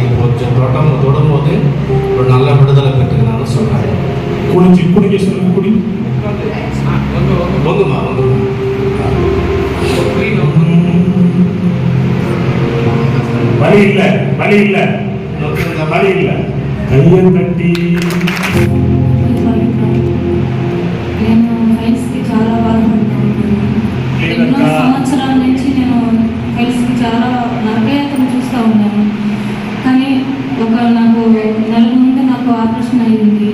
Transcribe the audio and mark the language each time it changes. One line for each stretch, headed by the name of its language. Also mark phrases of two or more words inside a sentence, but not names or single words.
Tamil: இப்போ கொஞ்சம் தொடும்போது ஒரு நல்ல விடுதலை பெற்றுக்கிறான்னு சொல்கிறாரு. குடிக்க சொல்லுங்க. பொங்குமா வலி இல்லை கையை கட்டி
Telugu: నేను ఫైల్స్కి చాలా బాధపడుతున్నాను. ఎన్నో సంవత్సరాల నుంచి నేను ఫైల్స్కి చాలా నరకయాత్ర చూస్తూ ఉన్నాను. కానీ నాకు నెల ముందు నాకు ఆపరేషన్ అయ్యింది.